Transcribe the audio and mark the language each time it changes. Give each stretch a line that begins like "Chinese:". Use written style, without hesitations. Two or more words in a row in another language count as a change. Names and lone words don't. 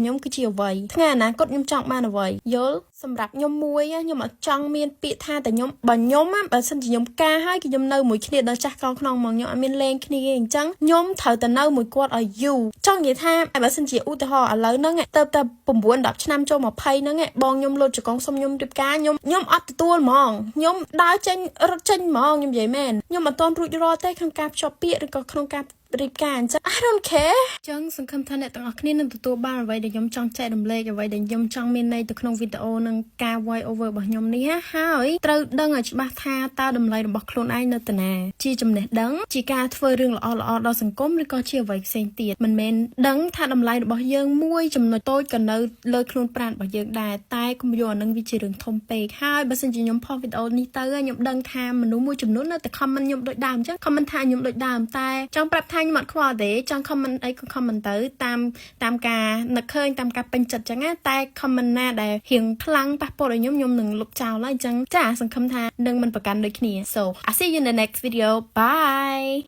Khmer: ខ្ញុំគឺជាអ្វីថ្ងៃអនាគតខ្ញុំចង់បានអ្វីយល់សម្រាប់ខ្ញុំមួយខ្ញុំអត់ចង់មានពាក្យថាតែខ្ញុំបើសិនជាខ្ញុំការហើយគឺខ្ញុំនៅមួយគ្នាដល់ចាស់កោងខ្នងមកខ្ញុំអត់មានលេងគ្នាអញ្ចឹងខ្ញុំត្រូវតែនៅមួយគាត់ឲ្យយូរចង់និយាយថាបើសិនជាឧទាហរណ៍ឥឡូវហ្នឹងទៅ9 10ឆ្នាំចូល20 ហ្នឹងបងខ្ញុំលុតចកងសុំខ្ញុំរៀបការខ្ញុំអត់ទទួលហ្មងខ្ញុំដើរចេញរត់ចេញហ្មងខ្ញុំនិយាយមែនខ្ញុំអត់ទាន់រួចរាល់ទេក្នុងការភ្ជាប់ពាក្យឬក៏ក្នុងការរៀបការអញ្ចឹង
English: I don't care
Khmer: ចឹងសង្ឃឹមថាអ្នកទាំងអស់គ្នា នឹងទទួលបានអ្វីដែលខ្ញុំចង់ចែករំលែកអ្វីដែលខ្ញុំចង់មានន័យទៅក្នុងវីដេអូនិងការ
English: voice over
Khmer: របស់ខ្ញុំនេះហើយត្រូវដឹងឲ្យច្បាស់ថាតើតម្លៃរបស់ខ្លួនឯងនៅទីណាជា ចំណេះដឹងជាការធ្វើរឿងល្អដល់សង្គមឬក៏ជាអ្វីផ្សេងទៀតមិនមែនដឹងថាតម្លៃរបស់យើងមួយចំណុចតូចក៏នៅ លើខ្លួនប្រាណរបស់យើងដែរតែកុំយកអានឹងវាជារឿងធំពេកហើយបើសិនជាខ្ញុំផុសវីដេអូនេះទៅខ្ញុំដឹងថាមនុស្សមួយចំនួននៅតែ comment ខ្ញុំដូចដើមអញ្ចឹង comment ថាខ្ញុំដូចដើមតែចង់ប្រាប់ថាខ្ញុំអត់ខ្វល់ទេចង់ comment អីក៏ comment ទៅតាមការនឹកឃើញតាមការពេញចិត្តអញ្ចឹងតែ comment ណាដែលរៀងខ្លាំងប៉ះពាល់ឲ្យខ្ញុំនឹងលុបចោលហើយអញ្ចឹងចាសង្ឃឹមថានឹងមិនប្រកាន់ដូចគ្នា
English: so I see you in the next video bye